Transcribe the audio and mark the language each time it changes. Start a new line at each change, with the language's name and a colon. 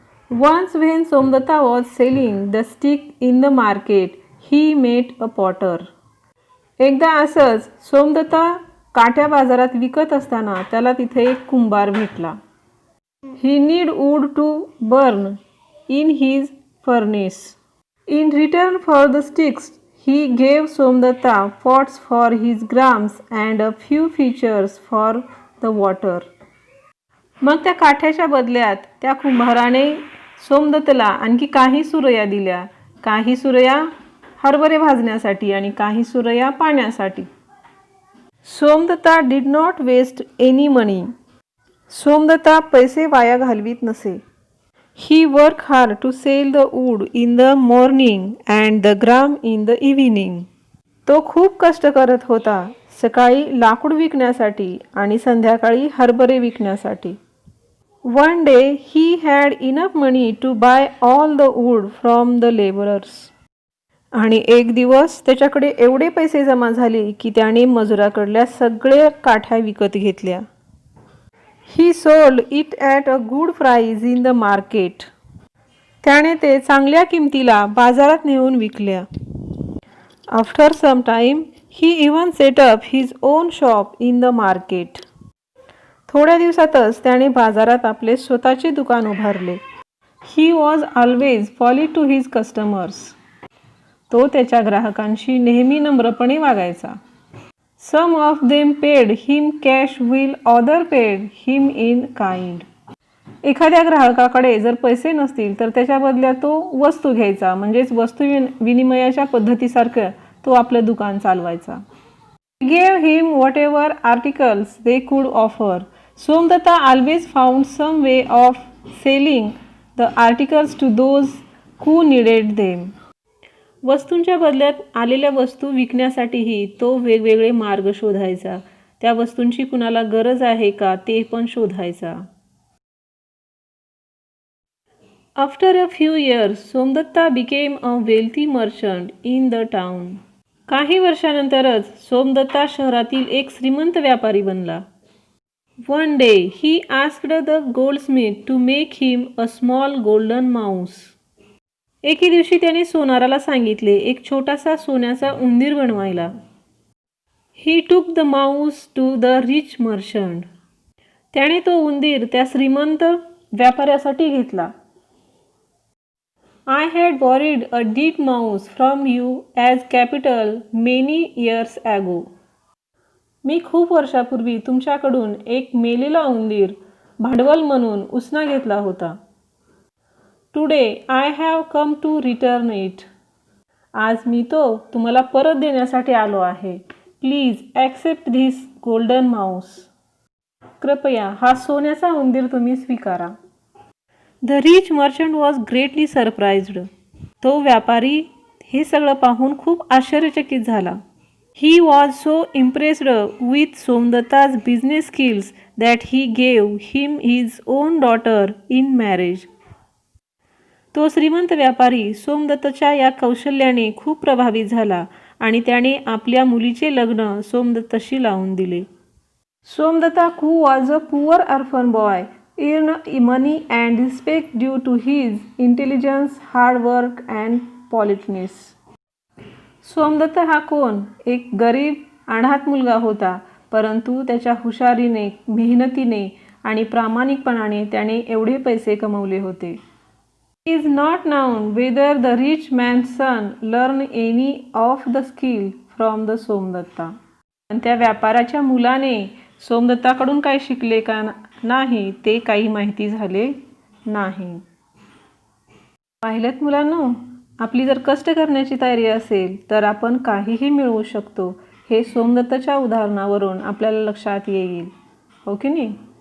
English: Once when Somdatta was selling the stick in the market, he met a potter.
Marathi: एकदा असंच सोमदत्ता काठ्या बाजारात विकत असताना त्याला तिथे एक कुंभार भेटला.
English: He need wood to burn in his furnace. In return for the sticks, he gave Somdatta pots for his grams and a few pitchers for the water.
Marathi: मग त्या काठ्याच्या बदल्यात त्या कुंभाराने सोमदत्तला आणखी काही सुरया दिल्या. काही सुरया हरभरे भाजण्यासाठी आणि काही सुरया पाण्यासाठी.
English: Somdatta did not waste any money.
Marathi: सोमदत्ता पैसे वाया घालवीत नसे.
English: He work hard to sell the wood in the morning and the gram in the evening.
Marathi: तो खूप कष्ट करत होता, सकाळी लाकूड विकण्यासाठी आणि संध्याकाळी हरभरे विकण्यासाठी.
English: One day he had enough money to buy all the wood from the laborers.
Marathi: आणि एक दिवस त्याच्याकडे एवढे पैसे जमा झाले की त्याने मजुराकडल्या सगळ्या काठ्या विकत घेतल्या.
English: He sold it at a good price in the market.
Marathi: त्याने ते चांगल्या किमतीला बाजारात नेऊन विकल्या.
English: After some time he even set up his own shop in the market.
Marathi: थोड्या दिवसातच त्याने बाजारात आपले स्वतःचे दुकान उभारले.
English: He was always polite to his customers.
Marathi: तो त्याच्या ग्राहकांशी नेहमी नम्रपणे वागायचा.
English: Some of them paid him cash while others paid him in kind.
Marathi: एखाद्या ग्राहकाकडे जर पैसे नसतील तर त्याच्या बदल्यात तो वस्तू घ्यायचा, म्हणजेच वस्तू विनिमयाच्या पद्धतीसारखं तो आपलं दुकान चालवायचा.
English: He gave him whatever articles they could offer. Somdatta always found some way of selling the articles to those who needed them.
Marathi: वस्तूंच्या बदल्यात आलेल्या वस्तू विकण्यासाठीही तो वेगवेगळे मार्ग शोधायचा. त्या वस्तूंची कुणाला गरज आहे का ते पण शोधायचा.
English: After a few years, Somdatta became a wealthy merchant in the town.
Marathi: काही वर्षानंतरच सोमदत्ता शहरातील एक श्रीमंत व्यापारी बनला.
English: One day he asked the goldsmith to make him a small golden mouse.
Marathi: एके दिवशी त्याने सोनाराला सांगितले एक छोटासा सोन्याचा उंदीर बनवायला.
English: He took the mouse to the rich merchant.
Marathi: त्याने तो उंदीर त्या श्रीमंत व्यापाऱ्यासाठी घेतला.
English: I had borrowed a dead mouse from you as capital many years ago.
Marathi: मी खूप वर्षापूर्वी तुमच्याकडून एक मेलेला उंदीर भांडवल म्हणून उसना घेतला होता.
English: Today I have come to return it.
Marathi: आज मी तो तुम्हाला परत देण्यासाठी आलो आहे.
English: Please accept this golden mouse.
Marathi: कृपया हा सोन्याचा उंदीर तुम्ही स्वीकारा.
English: The rich merchant was greatly surprised.
Marathi: तो व्यापारी हे सगळं पाहून खूप आश्चर्यचकित झाला.
English: He was so impressed with Somdatta's business skills that he gave him his own daughter in marriage.
Marathi: तो श्रीमंत व्यापारी सोमदत्ताच्या या कौशल्याने खूप प्रभावित झाला आणि त्याने आपल्या मुलीचे लग्न सोमदत्ताशी लावून दिले.
English: Somdatta, who was a poor orphan boy, earned money and respect due to his intelligence, hard work and politeness.
Marathi: Somdatt हा कोण? एक गरीब अनाथ मुलगा होता, परंतु त्याच्या हुशारीने, मेहनतीने आणि प्रामाणिकपणाने त्याने एवढे पैसे कमवले होते.
English: It is not known whether the rich man's son learned any of the skill from the Somdatta.
Marathi: पण त्या व्यापाऱ्याच्या मुलाने सोमदत्ताकडून काय शिकले का नाही ते काही माहिती झाले नाही. पाहिलेत मुलांनो, आपली जर कष्ट करण्याची तयारी असेल तर आपण काहीही मिळवू शकतो, हे सोमदत्ताच्या उदाहरणावरून आपल्याला लक्षात येईल, हो की नाही?